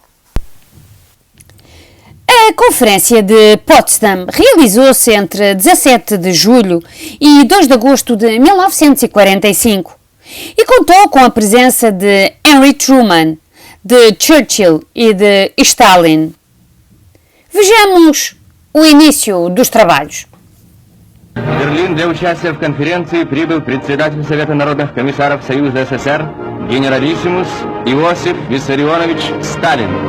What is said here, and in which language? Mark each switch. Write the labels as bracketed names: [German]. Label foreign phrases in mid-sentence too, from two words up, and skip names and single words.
[Portuguese] A Conferência de Potsdam realizou-se entre 17 de julho e 2 de agosto de 1945 e contou com a presença de Henry Truman, de Churchill e de Stalin. Vejamos o início dos trabalhos. [Russian] В Берлин для участия в конференции прибыл председатель Совета народных комиссаров Союза СССР генералиссимус Иосиф Виссарионович Сталин.